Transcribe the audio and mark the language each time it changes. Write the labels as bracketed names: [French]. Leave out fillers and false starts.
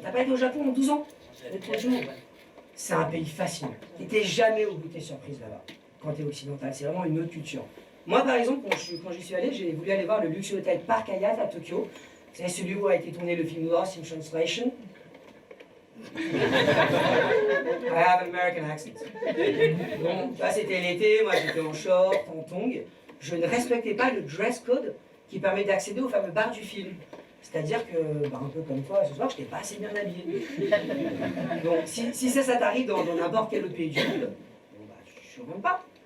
[French] T'as pas été au Japon en 12 ans? C'est un pays fascinant. T'étais jamais au bout de tes surprises là-bas, quand t'es occidental. C'est vraiment une autre culture. Moi, par exemple, quand j'y suis allé, j'ai voulu aller voir le luxueux hôtel Park Hyatt à Tokyo. C'est celui où a été tourné le film Lost in Translation. [English] I have an American accent. [French] Donc, là, c'était l'été, moi j'étais en short, en tongs. Je ne respectais pas le dress code qui permet d'accéder au fameux bar du film. C'est-à-dire que, un peu comme toi, ce soir, je n'étais pas assez bien habillé. Donc, si ça t'arrive dans n'importe quel autre pays du monde, je ne pas.